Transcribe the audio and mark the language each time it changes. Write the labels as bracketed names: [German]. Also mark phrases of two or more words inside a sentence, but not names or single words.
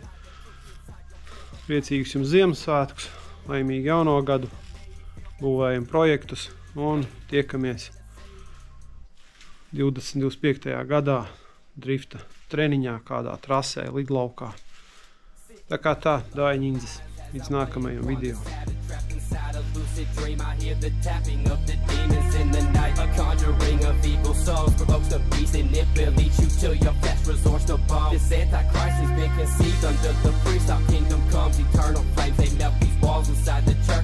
[Latvian] Priecīgus jums Ziemassvētkus, laimīgu jauno gadu, būvējam projektus un tiekamies 2025. gadā drifta treniņā kādā trasē lidlaukā. Tā kā tā, Daiņindzis, līdz nākamajam video. [English] I hear the tapping of the demons in the night. A conjuring of evil souls provokes the beast, and it will lead you to your best resource to bomb. This Antichrist has been conceived under the priest. Our kingdom comes, eternal flames, they melt these walls inside the church.